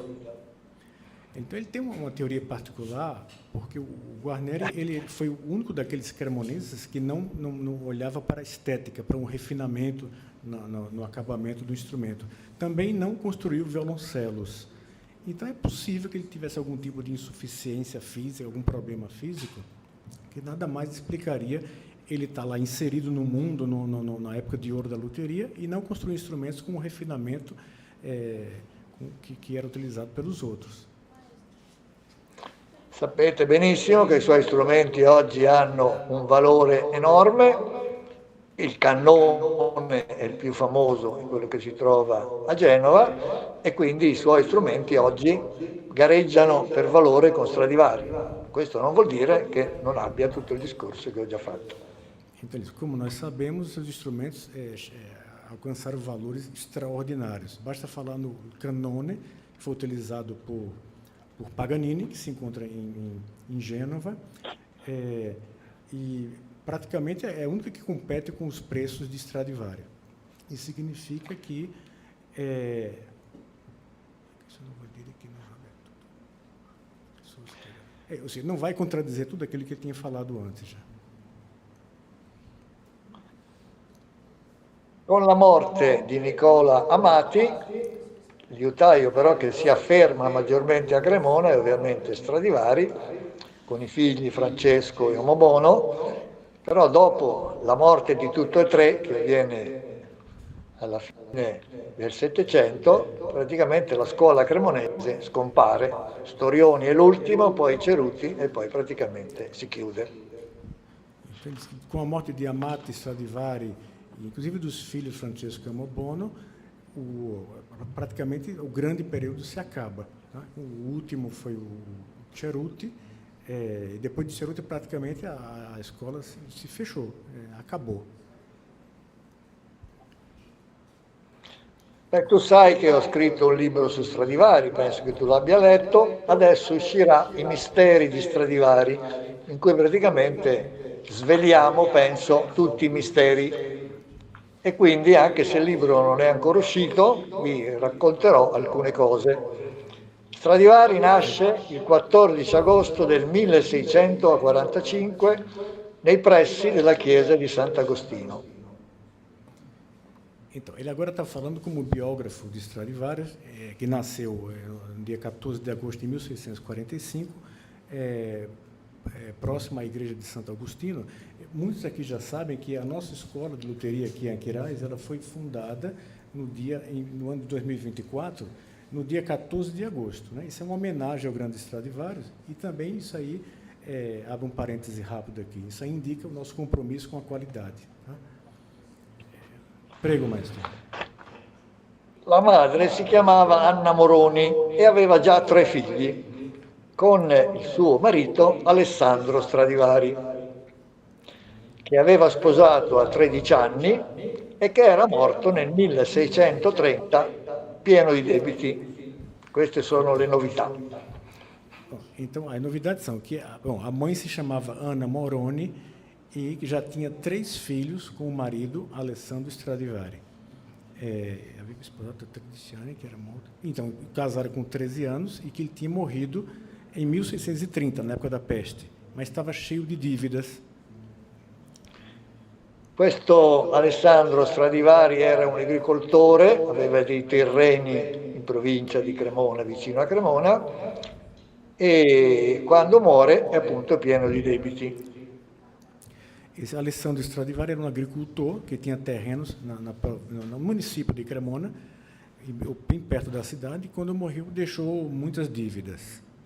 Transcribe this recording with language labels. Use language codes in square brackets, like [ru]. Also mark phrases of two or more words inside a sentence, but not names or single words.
[pt] Então ele tem uma teoria particular, porque o Guarneri ele foi o único daqueles cremoneses que não olhava para a estética, para um refinamento no acabamento do instrumento. Também não construiu violoncelos. Então é possível que ele tivesse algum tipo de insuficiência física, algum problema físico, que nada mais explicaria ele estar lá inserido no mundo, na época de ouro da luteria, e não construir instrumentos com um refinamento que era utilizado pelos outros. [it] Sapete benissimo che i suoi strumenti oggi hanno un valore enorme. Il cannone è il più famoso, quello che si trova a Genova, e quindi i suoi strumenti oggi gareggiano per valore con Stradivari. Questo non vuol dire che non abbia tutto il discorso che ho già fatto. [pt] Então, como nós sabemos, os seus instrumentos alcançaram valores extraordinários. Basta falar no cannone, que foi utilizado por Paganini, que se encontra em Gênova, e praticamente é a única que compete com os preços de Stradivari. Isso significa que ou seja, não vai contradizer tudo aquilo que ele tinha falado antes já. [it] Con la morte di Nicola Amati, liutaio però che si afferma maggiormente a Cremona, e ovviamente Stradivari, con i figli Francesco e Omobono, però dopo la morte di tutti e tre, che avviene alla fine del Settecento, praticamente la scuola cremonese scompare. Storioni è l'ultimo, poi Ceruti e poi praticamente si chiude. [pt] Então, com a morte de Amati Stradivari, inclusive dos filhos Francesco e Amobono, praticamente o grande período se acaba. Tá? O último foi o Ceruti, e depois de Ceruti praticamente a escola se fechou, acabou. [it] Beh, tu sai che ho scritto un libro su Stradivari, penso che tu l'abbia letto, adesso uscirà I misteri di Stradivari, in cui praticamente sveliamo, penso, tutti i misteri. E quindi, anche se il libro non è ancora uscito, vi racconterò alcune cose. Stradivari nasce il 14 agosto del 1645 nei pressi della chiesa di Sant'Agostino. [pt] Então, ele agora está falando como biógrafo de Stradivari, que nasceu no dia 14 de agosto de 1645, próximo à igreja de Santo Agostinho. Muitos aqui já sabem que a nossa escola de luteria aqui em Aquiraz, ela foi fundada no ano de 2024, no dia 14 de agosto. Né? Isso é uma homenagem ao grande Stradivarius e também isso aí, abre um parêntese rápido aqui, isso aí indica o nosso compromisso com a qualidade. Tá? [it] Prego, maestro. La madre si chiamava Anna Moroni e aveva già 3 figli con il suo marito Alessandro Stradivari, che aveva sposato a 13 anni e che era morto nel 1630 pieno di debiti. Queste sono le novità. [pt] Bom, então, as novidades são que a mãe se chamava Anna Moroni e que já tinha 3 filhos com o marido Alessandro Stradivari. Havia esposado a 13 anos, que era morto. Então, casaram com 13 anos e que ele tinha morrido em 1630, na época da peste, mas estava cheio de dívidas. [it] Questo Alessandro Stradivari era un agricoltore, aveva dei terreni in provincia di Cremona, vicino a Cremona, e quando muore è appunto pieno di debiti. [pt] Esse Alessandro Stradivari era um agricultor que tinha terrenos no município de Cremona, bem perto da cidade, e quando morreu deixou muitas dívidas.